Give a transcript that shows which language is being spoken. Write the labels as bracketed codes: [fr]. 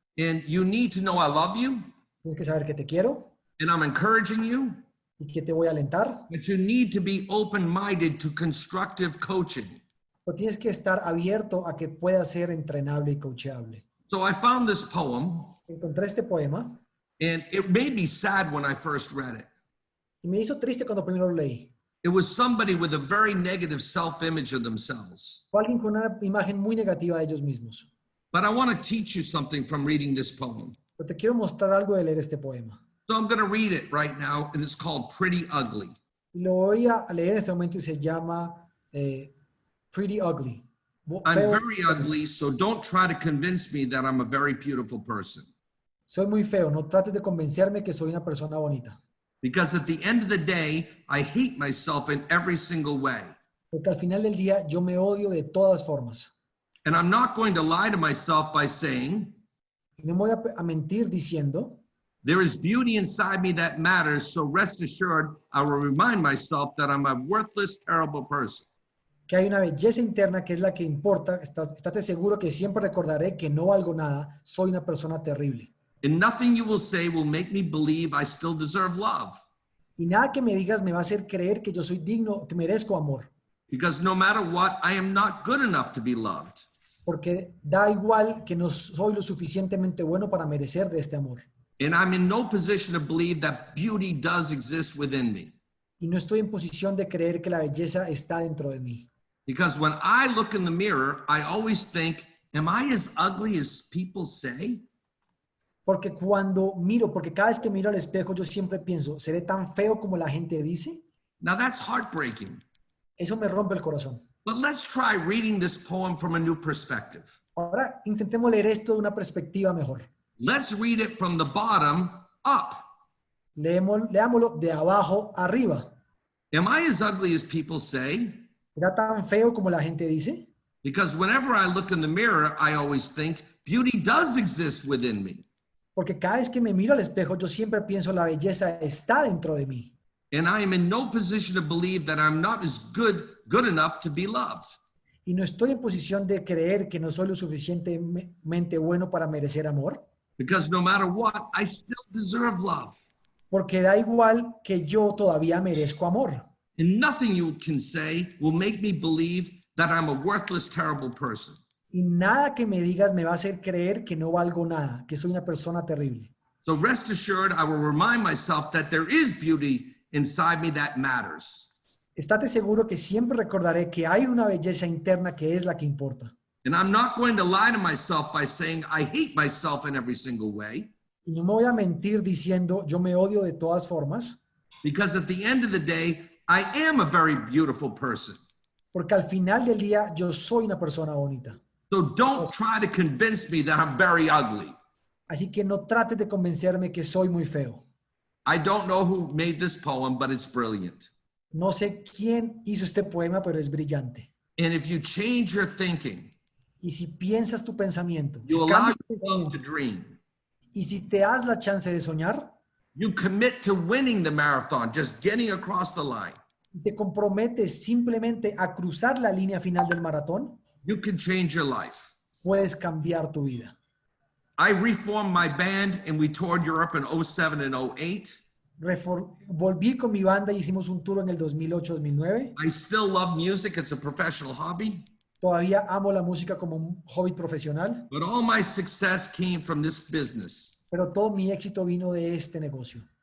[en] And you need to know I love you, [es] Tienes que saber que te quiero [en] and I'm encouraging you, [es] y que te voy a alentar, [en] but you need to be open-minded to constructive coaching. [es] pero tienes que estar abierto a que pueda ser entrenable y coachable. [en] So I found this poem, [es] Encontré este poema [en] and it made me sad when I first read it. [es] y me hizo triste cuando primero lo leí. [en] It was somebody with a very negative self-image of themselves. [es] Fue alguien con una imagen muy negativa de ellos mismos. [en] But I want to teach you something from reading this poem. [es] Pero te quiero mostrar algo de leer este poema. [en] So I'm going to read it right now, and it's called Pretty Ugly. [es] Y lo voy a leer en este momento y se llama Pretty Ugly. [en] I'm [es] Feo. [en] very ugly, so don't try to convince me that I'm a very beautiful person. [es] Soy muy feo, no trates de convencerme que soy una persona bonita. [en] Because at the end of the day, I hate myself in every single way. [es] Porque al final del día yo me odio de todas formas. [en] And I'm not going to lie to myself by saying, [es] Y no me voy a mentir diciendo, [en] there is beauty inside me that matters, so rest assured, I will remind myself that I'm a worthless, terrible person. [es] que hay una belleza interna que es la que importa. Estate seguro que siempre recordaré que no valgo nada, soy una persona terrible. [en] And nothing you will say will make me believe I still deserve love. [es] Y nada que me digas me va a hacer creer que yo soy digno, que merezco amor. [en] Because no matter what, I am not good enough to be loved. [es] Porque da igual que no soy lo suficientemente bueno para merecer de este amor. [en] And I'm in no position to believe that beauty does exist within me. [es] Y no estoy en posición de creer que la belleza está dentro de mí. [en] Because when I look in the mirror, I always think, am I as ugly as people say? [es] Porque cada vez que miro al espejo, yo siempre pienso, ¿seré tan feo como la gente dice? [en] Now that's heartbreaking. [es] Eso me rompe el corazón. [en] But let's try reading this poem from a new perspective. [es] Ahora intentemos leer esto de una perspectiva mejor. [en] Let's read it from the bottom up. [es] Leámoslo de abajo arriba. [en] Am I as ugly as people say? [es] ¿Será tan feo como la gente dice? [en] Because whenever I look in the mirror, I always think beauty does exist within me. [es] Porque cada vez que me miro al espejo, yo siempre pienso la belleza está dentro de mí. [en] And I am in no position to believe that I'm not as good enough to be loved. [es] Y no estoy en posición de creer que no soy lo suficientemente bueno para merecer amor. [en] Because no matter what, I still deserve love. [es] Porque da igual que yo todavía merezco amor. [en] And nothing you can say will make me believe that I'm a worthless, terrible person. [es] Y nada que me digas me va a hacer creer que no valgo nada, que soy una persona terrible. [en] So rest assured, I will remind myself that there is beauty inside me that matters. [es] Estate seguro que siempre recordaré que hay una belleza interna que es la que importa. [en] And I'm not going to lie to myself by saying I hate myself in every single way. [es] Y no me voy a mentir diciendo yo me odio de todas formas. [en] Because at the end of the day, I am a very beautiful person. [es] Porque al final del día yo soy una persona bonita. [en] So don't try to convince me that I'm very ugly. [es] Así que no trates de convencerme que soy muy feo. [en] I don't know who made this poem, but it's brilliant. [es] No sé quién hizo este poema, pero es brillante. [en] And if you change your thinking, [es] Y si piensas tu pensamiento, si [en] you allow [es] cambias tu [en] yourself to [es] pensamiento, [en] dream. [es] y si te das la chance de soñar, [en] You commit to winning the marathon, just getting across the line. [es] y te comprometes simplemente a cruzar la línea final del maratón, [en] You can change your life. [es] puedes cambiar tu vida. [en] I reformed my band and we toured Europe in 07 and 08. [es] Volví con mi banda y hicimos un tour en el 2008-2009. [en] I still love music. It's a professional hobby. [es] Todavía amo la música como un hobby profesional, [en] But all my success came from this business. [es] pero todo mi éxito vino de este negocio.